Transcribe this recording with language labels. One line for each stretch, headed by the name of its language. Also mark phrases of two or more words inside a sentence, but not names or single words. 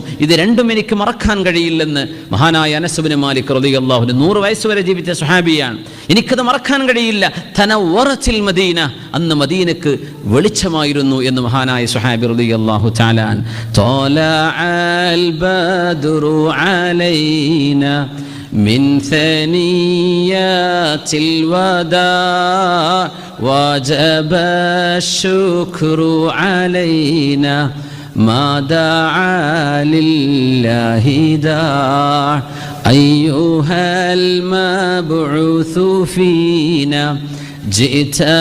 Malayalam: ഇത് രണ്ടും എനിക്ക് മറക്കാൻ കഴിയില്ലെന്ന് മഹാനായ അനസ് ഇബ്നു മാലിക്
Arabic: رضي الله عنه
Malayalam: 100 വയസ്സ് വരെ ജീവിച്ച സ്വഹാബിയാണ്. എനിക്കത് മറക്കാൻ കഴിയില്ല. തനവറത്തിൽ മദീന, അന്ന് മദീനക്ക് വെളിച്ചമായിരുന്നു എന്ന് മഹാനായ സ്വഹാബി
Arabic: رضي الله تعالى طلع البدر علينا من ثنيات الوداع وجب الشكر علينا ما دعا لله داع أيها المبعوث فينا جئت